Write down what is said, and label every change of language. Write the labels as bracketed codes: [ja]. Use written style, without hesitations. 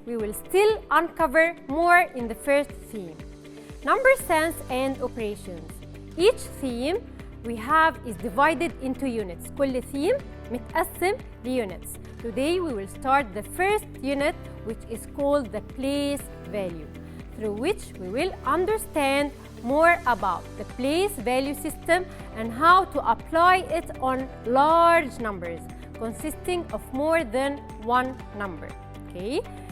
[en] We will still uncover more in the first theme. Number sense and operations. Each theme we have is divided into units. [ar] كل theme متقسم لunits. [en] Today we will start the first unit, which is called the place value, through which we will understand more about the place value system and how to apply it on large numbers consisting of more than one number. Okay?